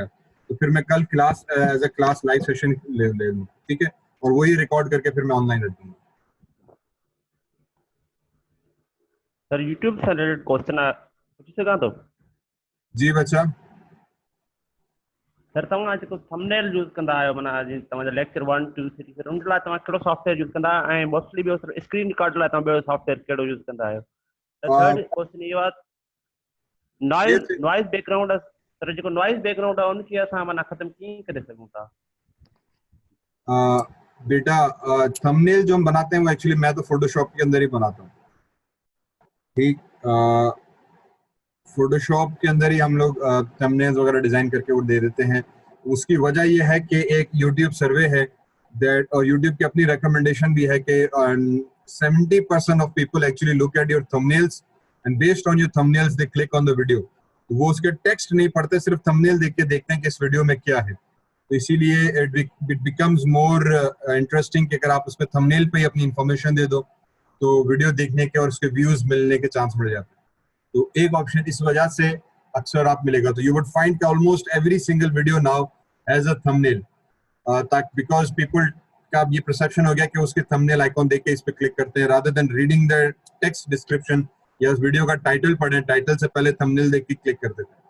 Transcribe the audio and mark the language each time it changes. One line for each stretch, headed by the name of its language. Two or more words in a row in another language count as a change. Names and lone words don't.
Urdu: تو پھر میں کل
English: class as a class live session
Urdu: لے لوں، ٹھیک ہے، اور وہی ریکارڈ کر کے پھر میں آن لائن رکھ دوں گا. سر یوٹیوب سے ریلیٹڈ کویسچن ہے، پوچھ سکا تو? جی بچہ.
Sindhi: सर तव्हां जेको
English: thumbnail use
Sindhi: कंदा आहियो, माना जीअं तव्हांजा लेक्चर 1 2 3 सर उन लाइ तव्हां कहिड़ो
English: software use
Sindhi: कंदा, ऐं मोस्टली ॿियो सर
English: screen record
Sindhi: लाइ तव्हां ॿियो सॉफ्टवेयर कहिड़ो यूज़ कंदा आहियो?
English: third question
Sindhi: इहो आहे,
English: noise background,
Sindhi: सर जेको
English: noise background
Sindhi: आहे उनखे असां माना ख़त्म कीअं करे सघूं था?
Urdu: بیٹا تھمب نیل جو ہم بناتے ہیں وہ ایکچوئلی میں تو فوٹوشاپ کے اندر ہی بناتا ہوں، ٹھیک. فوٹوشاپ کے اندر ہی ہم لوگ تھمب نیلز وغیرہ ڈیزائن کر کے وہ دے دیتے ہیں. اس کی وجہ یہ ہے کہ ایک یوٹیوب سروے ہے دیٹ، اور یوٹیوب کی اپنی ریکمنڈیشن بھی ہے کہ
English: 70% of people actually look at your thumbnails and based on your thumbnails they click on the video.
Urdu: تو وہ اس کے ٹیکسٹ نہیں پڑھتے، صرف تھمب نیل دیکھ کے دیکھتے ہیں کہ اس ویڈیو میں کیا ہے. تو اسی لیے
English: it becomes more interesting
Urdu: کہ اگر آپ اس میں تھمب نیل پہ ہی اپنی انفارمیشن دے دو تو ویڈیو دیکھنے کے اور اس کے ویوز ملنے کے چانس بڑھ جاتے ہیں. تو ایک آپشن اس وجہ سے اکثر آپ ملے گا. تو
English: you would find almost every single video now has a thumbnail,
Urdu: تاکہ
English: because people
Urdu: کا اب یہ پرسیپشن ہو گیا کہ اس کے
English: thumbnail icon
Urdu: دیکھ کے اس پہ کلک کرتے ہیں
English: rather than reading the text description
Urdu: یا اس ویڈیو کا ٹائٹل پڑھیں، ٹائٹل سے پہلے تھمب نیل دیکھ کے کلک کر دیتے ہیں.